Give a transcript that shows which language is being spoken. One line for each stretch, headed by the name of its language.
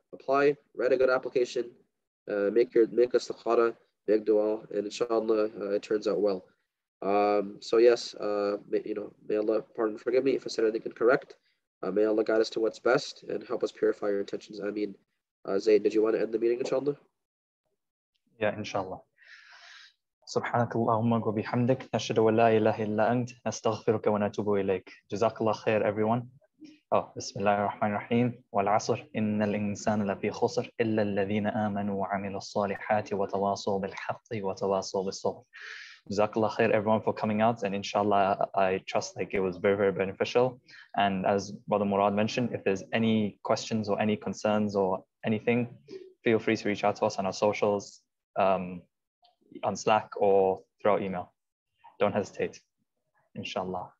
English: Apply, write a good application, make a istikhara, make dua, and inshallah it turns out well. So yes, may Allah pardon and forgive me if I said anything incorrect. May Allah guide us to what's best and help us purify our intentions. Ameen. Zein, did you want to end the meeting, inshallah? Yeah, inshallah.
Arabic: سبحانك اللهم وبحمدك نشهد أن لا إله إلا أنت نستغفرك ونتوب إليك. Jazakallah khair, everyone. بسم الله الرحمن الرحيم والعصر إن الإنسان لفي خسر إلا الذين آمنوا وعملوا الصالحات وتواصوا بالحق وتواصوا بالصبر.
English: Jazakallah khair everyone for coming out, and inshallah I trust like it was very, very beneficial. And as Brother Murad mentioned, if there's any questions or any concerns or anything, feel free to reach out to us on our socials, on Slack or through our email. Don't hesitate. Inshallah.